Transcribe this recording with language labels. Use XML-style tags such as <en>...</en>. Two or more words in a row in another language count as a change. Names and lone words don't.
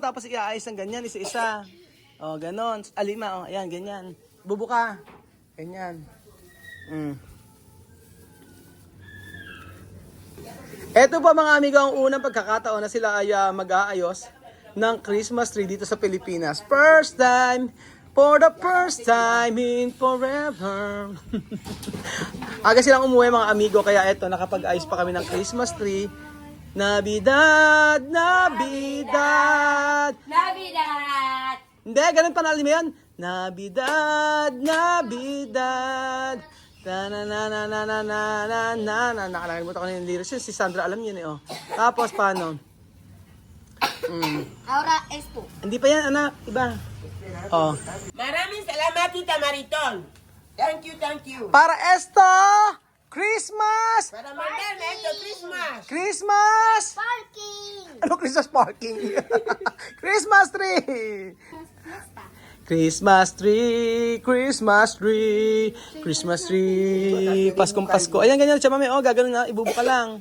<tl>Tapos iayos ng ganyan. Isa-isa. Oh, ganon. Alima. Oh, ayan, ganyan. Bubuka. Ganyan. Ito po mga amigo ang unang pagkakataon na sila ay mag-aayos ng</tl> <en>Christmas tree</en> <tl>dito sa Pilipinas.</tl> <en>First time, for the first time in forever.</en> <tl>Aga silang umuwi mga amigo, kaya eto, nakapag-ayos pa kami ng</tl> <en>Christmas tree.</en> <es>Navidad!</es> <tl>Hindi, ganun panalim mo yan.</tl> <es>Navidad!</es> <tl>Nakalimutan ko na yung lyrics. Si Sandra alam yun eh. Oh. Tapos paano?</tl> <es>Ahora esto.</es> <tl>Hindi pa yan anak. Iba. Oh. Maraming salamat, Tita Mariton.</tl> <en>Thank you, thank you.</en> <es>Para esto, Christmas! Para mandar</es> <tl>na ito, Christmas.</tl> <en>Christmas! Parking! Ano Christmas parking? Christmas tree! Christmas tree, Christmas tree, Christmas tree,</en> <tl>Paskong Pasko. Ayan, ganyan siya, mami. Oh, gagano na, ibubuka lang.</tl>